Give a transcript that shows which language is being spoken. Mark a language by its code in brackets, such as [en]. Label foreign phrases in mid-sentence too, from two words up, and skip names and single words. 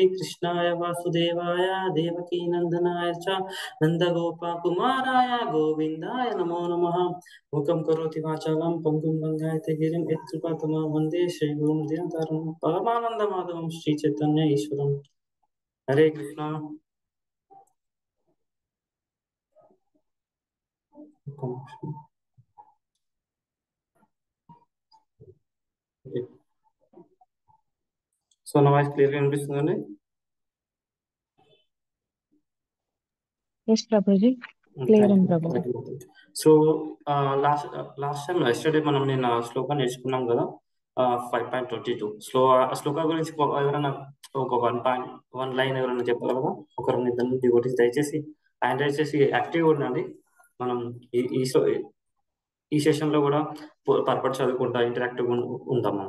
[sa] कृष्णाय वासुदेवाय देवकी नंदनाय च नन्दगोपकुमाराय गोविन्दाय नमो नमः। मुखं करोति वाचालं पङ्गुं लङ्घयते गिरिं यत्कृपातमः वन्दे श्रीगुरुं दीनतारिणं परमानन्दमाधवं श्रीचैतन्य ईश्वरम्। हरे कृष्णा। [te] సో నా వాయిస్ క్లియర్గా వినిపిస్తుందండి? [en] Yes, Prabhuji. Clear థ్యాంక్ and యూ Prabhu. thank you. so last time yesterday [te] మనం నిన్న శ్లోకం నేర్చుకున్నాం కదా, 5.22 శ్లోక గురించి ఎవరైనా ఒక 1 లైన్ ఎవరైనా చెప్పగలరా? ఒకరు ఇద్దరు డివోటీస్ దయచేసి ఆయన దయచేసి యాక్టివ్గా ఉండండి. మనం ఈ ఈ ఈ సెషన్ లో కూడా పర్పట్ చదువుకుంటా ఇంటరాక్టివ్ ఉంటాం మనం.